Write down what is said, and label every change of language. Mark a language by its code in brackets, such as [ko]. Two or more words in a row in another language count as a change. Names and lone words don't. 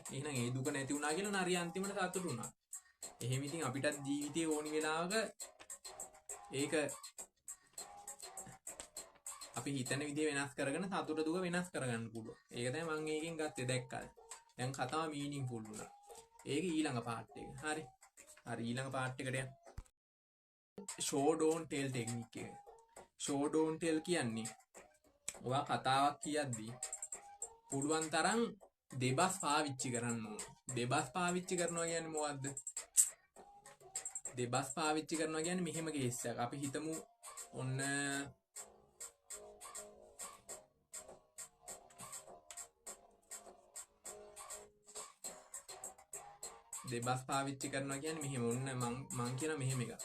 [si] එහෙනම් ඒ දුක නැති වුණා කියලා නරිය අන්තිමට සතුටු වුණා. එහෙම ඉතින් අපිටත් ජීවිතේ ඕනි වෙලාවක ඒක අපි හිතන විදිහ වෙනස් කරගෙන සතුට දුක වෙනස් කරගන්න පුළුවන්. ඒක තමයි මම ඒකෙන් ගත්තේ දැක්කද? දැන් කතාව මීනින්ග්ෆුල් වුණා. ඒක ඊළඟ පාර්ට් එක. හරි. ඊළඟ පාර්ට් එකට යන්න. [en] show don't tell ටෙක්නික් එක. show don't tell [si] කියන්නේ ඔයා කතාවක් කියද්දී පුළුවන් තරම් දෙබස් පාවිච්චි කරන්න ඕනේ. දෙබස් පාවිච්චි කරනවා කියන්නේ මොකද්ද? දෙබස් පාවිච්චි කරනවා කියන්නේ මෙහෙම කේස් එකක්. අපි හිතමු ඔන්න දෙබස් පාවිච්චි කරනවා කියන්නේ මෙහෙම ඔන්න මං කියන මෙහෙම එකක්.